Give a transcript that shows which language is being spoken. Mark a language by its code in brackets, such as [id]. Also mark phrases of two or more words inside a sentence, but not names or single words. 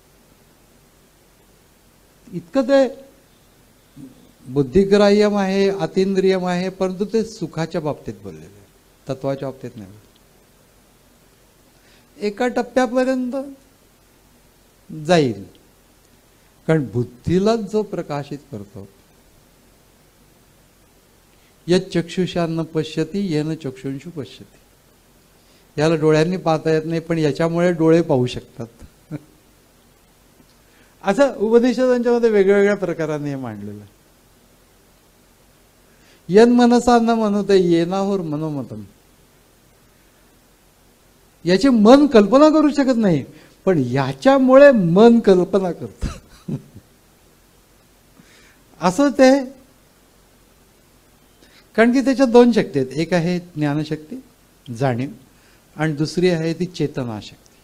[mr] इतकं ते बुद्धिग्राह्यम आहे, अतींद्रियम आहे, परंतु ते सुखाच्या बाबतीत बोललेले आहे, तत्वाच्या बाबतीत नाही. एका टप्प्यापर्यंत जाईल, कारण बुद्धीलाच जो प्रकाशित करतो, [sa] यच्चक्षुषा न पश्यती येन चक्षुंषु पश्यती. [mr] याला डोळ्यांनी पाहता येत नाही, पण याच्यामुळे डोळे पाहू शकतात. असं उपनिषदांच्या मध्ये वेगवेगळ्या प्रकाराने मांडलेलं. [sa] यन मनसा न मनोते येनाहोर मनोमतम. [mr] याची मन कल्पना करू शकत नाही, पण याच्यामुळे मन कल्पना करत. असं ते, कारण की त्याच्यात दोन शक्ती आहेत. एक आहे ज्ञानशक्ती, जाणीव, आणि दुसरी आहे ती चेतनाशक्ती.